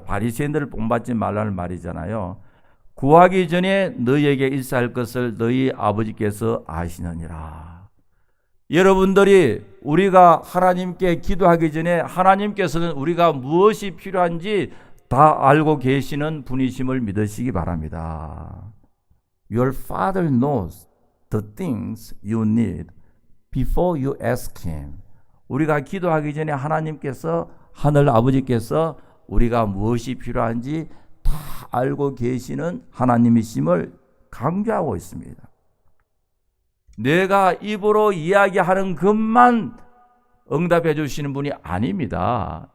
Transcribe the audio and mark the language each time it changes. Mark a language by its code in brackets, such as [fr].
[ko] 바리새인들을 본받지 말라는 말이잖아요. 구하기 전에 너희에게 일사할 것을 너희 아버지께서 아시느니라. 여러분들이 우리가 하나님께 기도하기 전에 하나님께서는 우리가 무엇이 필요한지 다 알고 계시는 분이심을 믿으시기 바랍니다. [en] Your Father knows the things you need before you ask Him. [ko] 우리가 기도하기 전에 하나님께서 하늘 아버지께서 우리가 무엇이 필요한지 다 알고 계시는 하나님이심을 강조하고 있습니다. 내가 입으로 이야기하는 것만 응답해 주시는 분이 아닙니다.